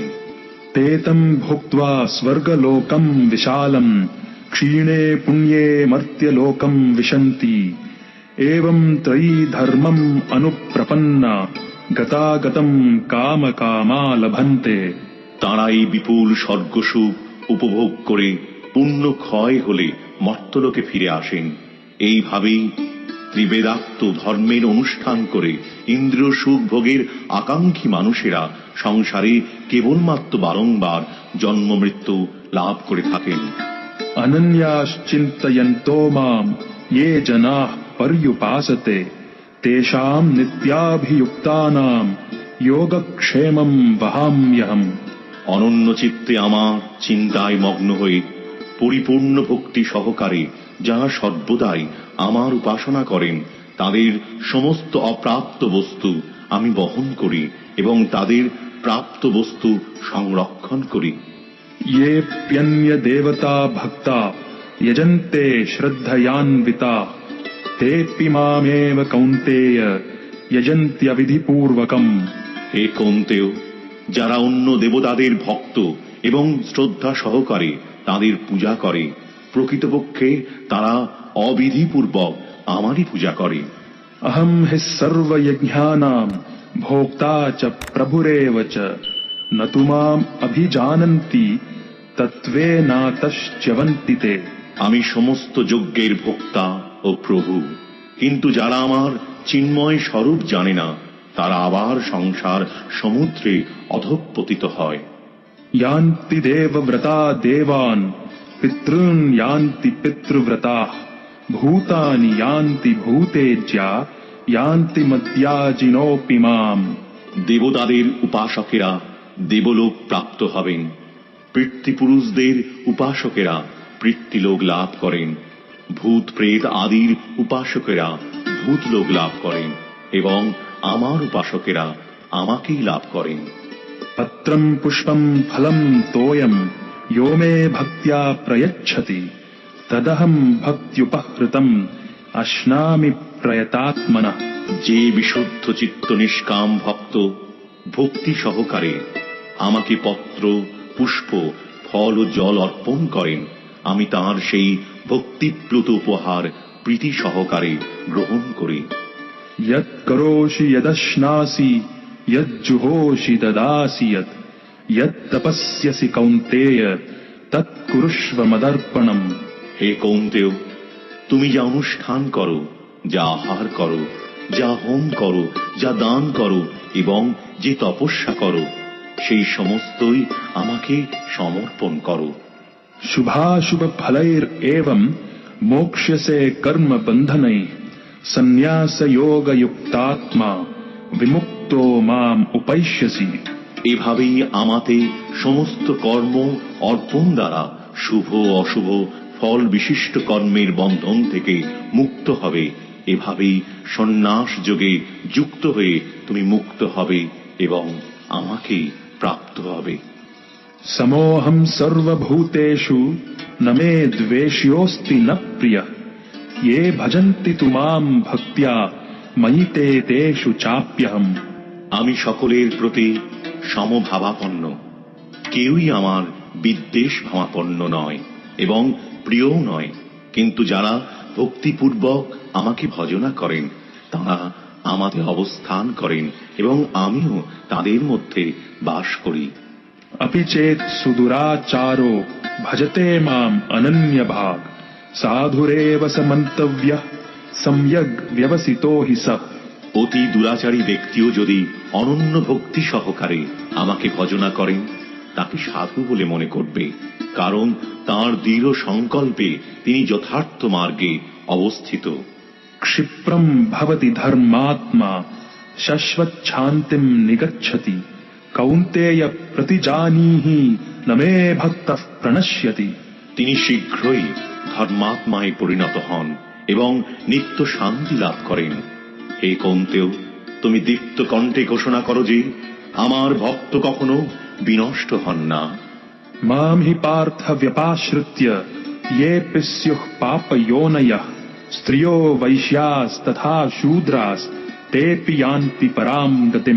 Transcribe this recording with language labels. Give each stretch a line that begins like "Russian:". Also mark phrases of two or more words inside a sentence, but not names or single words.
Sanskrit: ते तम् भुक्त्वा स्वर्गलोकम् विशालम् क्षीणे पुण्ये मर्त्यलोकम् विशन्ति एवम् त्रयी धर्मम् अनुप्रपन्ना गतागतम् कामकामा लभन्ते।
Bangla: তারা এই বিপুল স্বর্গসুখ উপভোগ করে পুণ্য ক্ষয় হলে মর্ত্যলোকে ফিরে আসেন। এইভাবেই ত্রিবেদাক্ত ধর্মের অনুষ্ঠান করে ইন্দ্রিয় সুখ ভোগের আকাঙ্ক্ষী মানুষেরা সংসারে কেবলমাত্র বারংবার জন্ম মৃত্যু লাভ করে থাকেন।
Sanskrit: अनन्याश्चिन्तयन्तो माम् ये जनाः पर्युपासते तेषाम् नित्याभियुक्तानाम् योगक्षेमम् वहाम्यहम्।
Bangla: অনন্য চিত্তে আমার চিন্তায় মগ্ন হয়ে পরিপূর্ণ ভক্তি সহকারে যারা সর্বদাই আমার উপাসনা করেন তাদের সমস্ত অপ্রাপ্ত বস্তু আমি বহন করি এবং তাদের প্রাপ্ত বস্তু সংরক্ষণ করি।
Sanskrit: येऽप्यन्य देवता भक्ता यजन्ते श्रद्धयान्विता तेऽपि मामेव कौन्तेय यजन्त्यविधिपूर्वकम्।
Bangla: হে কৌন্তেয়, যারা অন্য দেবতাদের ভক্ত এবং শ্রদ্ধা সহকারে তাদের পূজা করে প্রকৃতপক্ষে তারা অবিধিপূর্বক আমারই পূজা করে।
Sanskrit: अहम् हि सर्वयज्ञानाम् भोक्ता च प्रभुरेव च न तु माम् अभिजानन्ति तत्त्वेनातश्च्यवन्ति ते।
Bangla: আমি সমস্ত যজ্ঞের ভোক্তা ও প্রভু, কিন্তু যারা আমার চিন্ময় স্বরূপ জানে না তারা আবার সংসার সমুদ্রে অধঃপতিত হয়।
Sanskrit: यान्ति देवव्रता देवान् पितॄन् यान्ति पितृव्रताः भूतानि यान्ति भूतेज्या यान्ति मद्याजिनोऽपि माम्।
Bangla: দেবতাদের উপাসকেরা দেবলোক প্রাপ্ত হবেন, পিতৃপুরুষদের উপাসকেরা পিতৃলোক লাভ করেন, ভূত প্রেত আদির উপাসকেরা ভূতলোক লাভ করেন এবং আমার উপাসকেরা আমাকেই লাভ করেন।
Sanskrit: पत्रम् पुष्पम् फलम् तोयम् यो मे भक्त्या प्रयच्छति तदहम् भक्त्युपहृतम् अश्नामि प्रयतात्मनः।
Bangla: যে বিশুদ্ধ চিত্ত নিষ্কাম ভক্ত ভক্তি সহকারে আমাকে পত্র পুষ্প ফল ও জল অর্পণ করেন আমি তাঁর সেই ভক্তিপ্লুত উপহার প্রীতি সহকারে গ্রহণ করি।
Sanskrit: यत् करोषि यदश्नासि यज्जुहोषि ददासि यत् तपस्यसि कौन्तेय तत् कुरुष्व मदर्पणम्।
Bangla: হে কৌন্তেয়, তুমি যা অনুষ্ঠান করো, যা আহার করো, যা হোম করো, যা দান করো এবং যে তপস্যা করো সেই সমস্তই আমাকে সমর্পণ করো।
Sanskrit: शुभाशुभ फलैरेवम् मोक्ष्यसे कर्म बन्धनैः सन्न्यास योग युक्तात्मा विमुक्तो माम् उपैष्यसि।
Bangla: এভাবেই আমাতে সমস্ত কর্ম অর্পণ দ্বারা শুভ অশুভ ফল বিশিষ্ট কর্মের বন্ধন থেকে মুক্ত হবে। এভাবেই সন্ন্যাস যোগে যুক্ত হয়ে তুমি মুক্ত হবে এবং আমাকেই প্রাপ্ত হবে।
Sanskrit: समोऽहम् सर्वभूतेषु न मे द्वेष्योऽस्ति न प्रियः ये भजन्ति तु माम् भक्त्या मयि ते तेषु चाप्यहम्।
Bangla: আমি সকলের প্রতি সমভাবাপন্ন, কেউই আমার বিদ্বেষ ভাবাপন্ন নয় এবং প্রিয়ও নয়, কিন্তু যারা ভক্তিপূর্বক আমাকে ভজনা করেন তারা আমাতে অবস্থান করেন এবং আমিও তাদের মধ্যে বাস করি।
Sanskrit: अपि चेत् सुदुराचारो भजते माम् अनन्यभाग् साधुरेव स मन्तव्यः सम्यग् व्यवसितो हि सः।
Bangla: অতি দুরাচারী ব্যক্তিও যদি অনন্য ভক্তি সহকারে আমাকে ভজনা করেন তাকে সাধু বলে মনে করবে, কারণ তাঁর দৃঢ় সংকল্পে তিনি যথার্থ মার্গে অবস্থিত।
Sanskrit: क्षिप्रम् भवति धर्मात्मा शश्वच्छान्तिम् निगच्छति कौन्तेय प्रतिजानीहि न मे भक्तः प्रणश्यति।
Bangla: তিনি শীঘ্রই ধর্মাত্মায় পরিণত হন এবং নিত্য শান্তি লাভ করেন। হে কৌন্তেয়, তুমি দীপ্ত কণ্ঠে ঘোষণা করো যে আমার ভক্ত কখনো বিনষ্ট হন না।
Sanskrit: माम् हि पार्थ व्यपाश्रित्य येऽपि स्युः पापयोनयः स्त्रियो वैश्यास्तथा शूद्रास् तेऽपि यान्ति पराम् गतिम्।